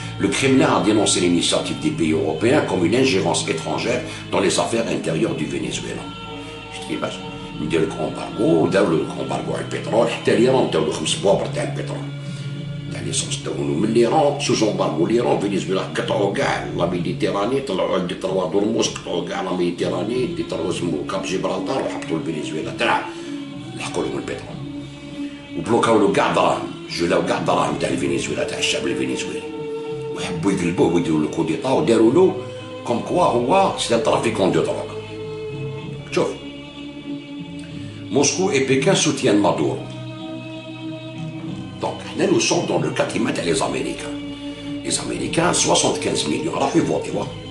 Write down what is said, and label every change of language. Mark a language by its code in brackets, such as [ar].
[fr] Le Kremlin a dénoncé l'initiative des pays européens comme une ingérence étrangère dans les affaires intérieures du Venezuela. [ar] ندير لك امبارغو داولوا لك امبارغو على البترول حتى ليران داولوا 5 بوابر تاع البترول تاع ليسونس داولوا من ليران سوز امبارغو ليران فنزويلا قطعوا كاع لا ميديتيراني طلعوا عند تروا دورموس قطعوا كاع لا ميديتيراني دي تروا اسمو كاب جيبرالتار وحطوا الفنزويلا تاع لحقوا لهم البترول وبلوكاو له كاع دراهم جلاو كاع دراهم تاع الفنزويلا تاع الشعب الفنزويلي وحبوا يقلبوه ويديروا له كوديتا وداروا له كوم كوا هو سي ان ترافيكون دو دروغ. [fr] شوف Moscou et Pékin soutiennent Maduro. Donc, nous sommes dans le cas qui mettent les Américains. Les Américains, 75 millions. Alors, ils votent, non.